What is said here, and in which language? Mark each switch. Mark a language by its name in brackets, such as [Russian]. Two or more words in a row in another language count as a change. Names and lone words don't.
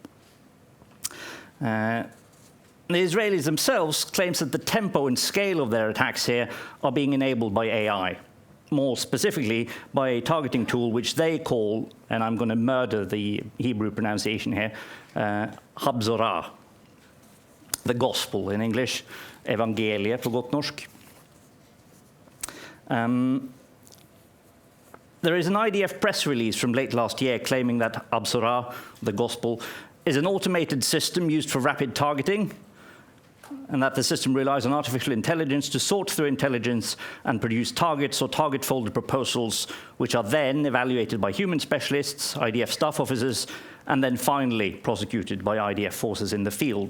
[English] The Israelis themselves claim that the tempo and scale of their attacks here are being enabled by AI. More specifically, by a targeting tool which they call, and I'm going to murder the Hebrew pronunciation here, Habzorah. The gospel in English, [Norwegian] evangeliet på godt norsk. [English] There is an IDF press release from late last year claiming that Habzorah, the gospel, is an automated system used for rapid targeting, and that the system relies on artificial intelligence to sort through intelligence and produce targets or target-folded proposals, which are then evaluated by human specialists, IDF staff officers, and then finally prosecuted by IDF forces in the field.